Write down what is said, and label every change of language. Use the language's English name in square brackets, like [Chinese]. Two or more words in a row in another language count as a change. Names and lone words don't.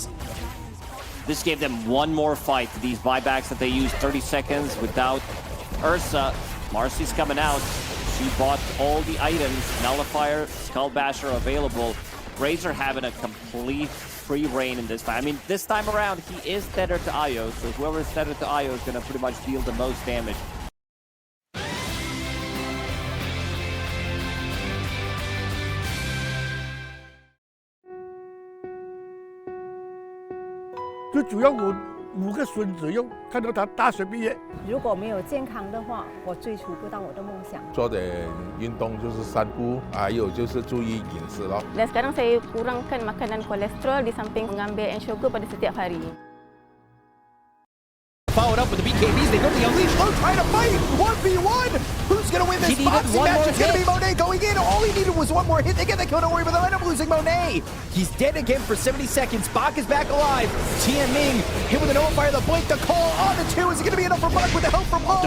[English] This gave them one more fight. These buybacks that they used 30 seconds without Ursa. Marcy's coming out. She bought all the items. Nullifier, Skull Basher available. Razor having a complete free reign in this fight. I mean, this time around, he is tethered to Io, so whoever is tethered to Io is going to pretty much deal the most damage. [Chinese] 最主要我5个孙子又看到他大学毕业，如果没有健康的话，我追逐不到我的梦想。做点运动就是散步，还有就是注意饮食咯。 [Malay] Dan sekarang saya kurangkan makanan kolesterol di samping mengambil sugar pada setiap hari. [English] Followed up with the BKBs, they go to the Unleash, Low trying to fight, 1v1! Who's gonna win this He needed boxing one match? more It's gonna be hit. Monet going in, all he needed was one more hit, they get the kill, don't worry, but they'll end up losing Monet! He's dead again for 70 seconds, Bach is back alive, Tian Ming hit with an Nullifier, the blink, the call on the 2, is it gonna be enough for Bach with the help from Ho?